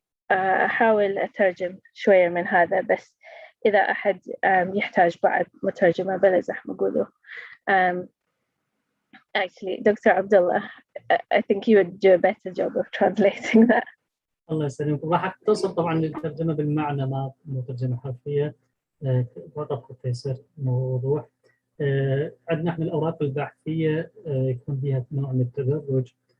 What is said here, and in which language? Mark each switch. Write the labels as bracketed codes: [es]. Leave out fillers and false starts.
[ar] فأحاول أترجم شوية من هذا، بس إذا أحد يحتاج بعد مترجمة بلزح مقوله. [en] Actually, Dr. Abdullah, I think you would do a better job of translating that. [ar] الله يسلمك. راح اختصر طبعا الترجمه بالمعنى ما مو ترجمه حرفيه، فقط تيسير موضوع. عندنا احنا الاوراق البحثيه يكون فيها نوع من التدرج.